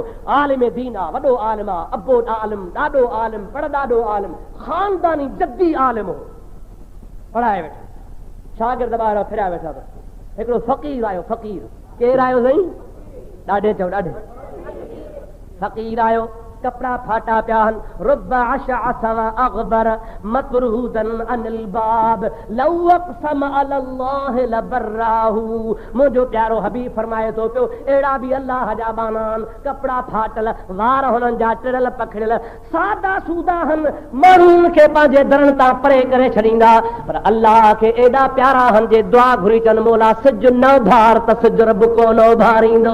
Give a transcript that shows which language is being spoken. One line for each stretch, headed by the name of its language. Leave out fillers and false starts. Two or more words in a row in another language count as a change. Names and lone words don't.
Sindhi: आलिम दीन आहे, वॾो आलिम आहे, अबो आलिम, ॾाढो आलिम, पर ॾाढो आलिम, ख़ानदानी जद्दी आलिम हो, पढ़ाए वेठो। शागिर्द ॿाहिरि फिरिया वेठा अथसि। हिकिड़ो फ़क़ीर आयो, फ़क़ीर केरु आयो साईं? ॾाढे चओ, ॾाढे फ़क़ीर आयो, कपड़ा फाटा पिया आहिनि,
Arabic: رب أشعث وأغبر مطرودا عن الباب لو أقسم على الله لأبره.
Sindhi: मुंहिंजो प्यारो हबीब फरमाए थो पियो, अहिड़ा बि अल्लाह जा बाना आहिनि, कपड़ा फाटल, वार हुननि जा टिड़ियल पखड़ियल, सादा सूदा आहिनि, माण्हुनि खे पंहिंजे दरनि तां परे करे छॾींदा, पर अल्लाह खे एॾा प्यारा आहिनि जे दुआ घुरी चवनि, मौला सिज न उभार त सिज रब को न उभारींदो।